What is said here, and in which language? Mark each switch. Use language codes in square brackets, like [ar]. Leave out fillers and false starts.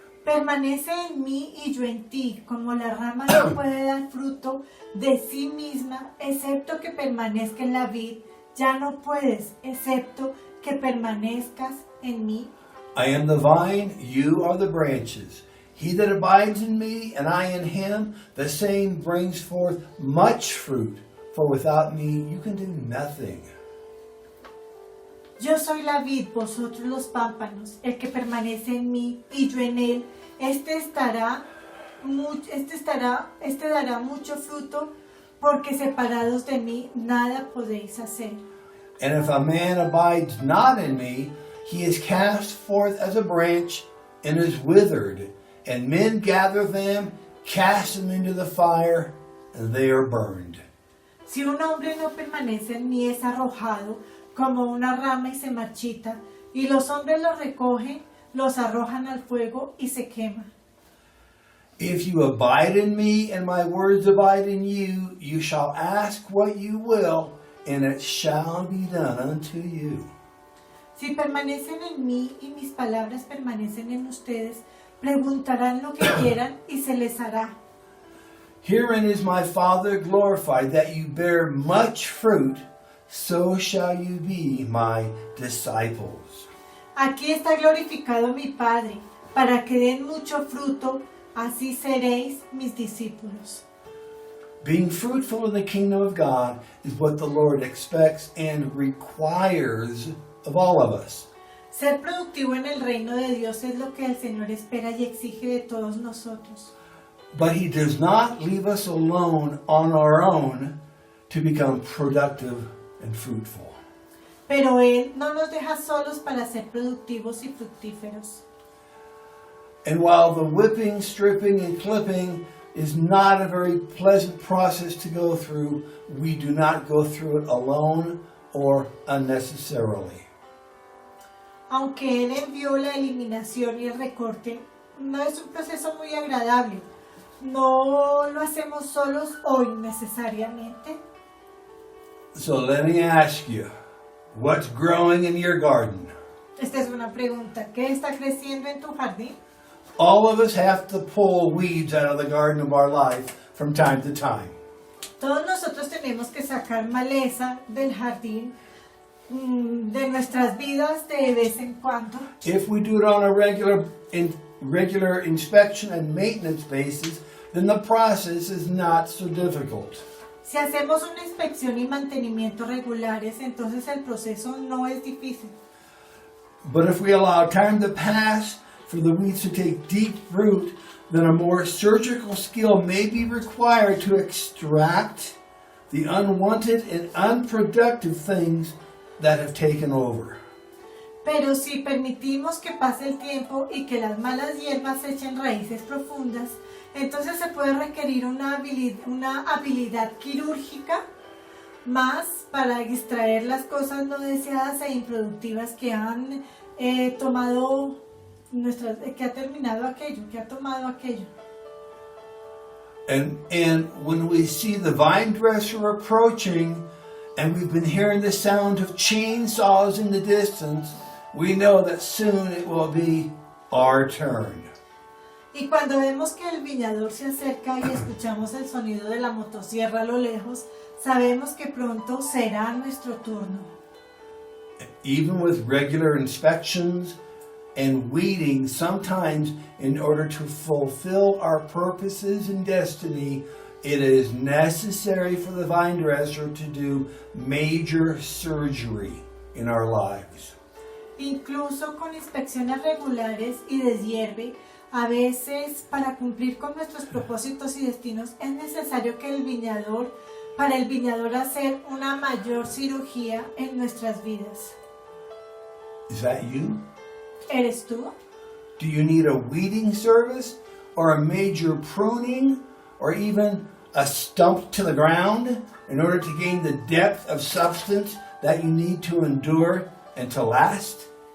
[es] Permanece en mí y yo en ti, como la rama no puede dar fruto de sí misma, excepto que permanezca en la vid, ya no puedes, excepto que permanezcas en mí. [en] I am the vine, you are the branches. He that abides in me, and I in him, the same brings forth much fruit, for without me you can do nothing. [es] Yo soy la vid, vosotros los pámpanos, el que permanece en mí y yo en él, este dará mucho fruto, porque separados de mí nada podéis hacer. [en] And if a man abides not in me, he is cast forth as a branch and is withered, and men gather them cast them into the fire, and they are burned. [es] Si un hombre no permanece en mí, es arrojado como una rama y se marchita, y los hombres los recogen, los arrojan al fuego y se queman. [en] If you abide in me and my words abide in you, you shall ask what you will, and it shall be done unto you. [es] Si permanecen en mí y mis palabras permanecen en ustedes, preguntarán lo que quieran y se les hará. [en] Herein is my Father glorified, that you bear much fruit, so shall you be my disciples. [es] Aquí está glorificado mi Padre, para que den mucho fruto, así seréis mis discípulos. [en] Being fruitful in the kingdom of God is what the Lord expects and requires of all of us. [es] Ser productivo en el reino de Dios es lo que el Señor espera y exige de todos nosotros. [en] But He does not leave us alone on our own to become productive and fruitful. [es] Pero Él no nos deja solos para ser productivos y fructíferos. [en] And while the whipping, stripping, and clipping is not a very pleasant process to go through, we do not go through it alone or unnecessarily. [es] Aunque Él envió la eliminación y el recorte, no es un proceso muy agradable. No lo hacemos solos o innecesariamente. [en] So let me ask you, what's growing in your garden? [es] Esta es una pregunta. ¿Qué está creciendo en tu jardín? [en] All of us have to pull weeds out of the garden of our life from time to time. [es] Todos nosotros tenemos que sacar maleza del jardín de nuestras vidas de vez en cuando. [en] If we do it on a regular inspection and maintenance basis, then the process is not so difficult. [es] Si hacemos una inspección y mantenimiento regulares, entonces el proceso no es difícil. [en] But if we allow time to pass for the weeds to take deep root, then a more surgical skill may be required to extract the unwanted and unproductive things that have taken over. [es] Pero si permitimos que pase el tiempo y que las malas hierbas echen raíces profundas, entonces se puede requerir una habilidad quirúrgica más para extraer las cosas no deseadas e improductivas que han tomado que ha terminado aquello, que ha tomado aquello. [en] And when we see the vine dresser approaching, and we've been hearing the sound of chainsaws in the distance, we know that soon it will be our turn. [es] Y cuando vemos que el viñador se acerca y escuchamos el sonido de la motosierra a lo lejos, sabemos que pronto será nuestro turno. [en] Even with regular inspections and weeding, sometimes in order to fulfill our purposes and destiny, it is necessary for the vine dresser to do major surgery in our lives. [es] Incluso con inspecciones regulares y deshierve, a veces para cumplir con nuestros propósitos y destinos es necesario que para el viñador hacer una mayor cirugía en nuestras vidas. [en] Is that you? [es] ¿Eres tú? [en] Do you need a weeding service or a major pruning or even a stump to the ground in order to gain the depth of substance that you need to endure and to last?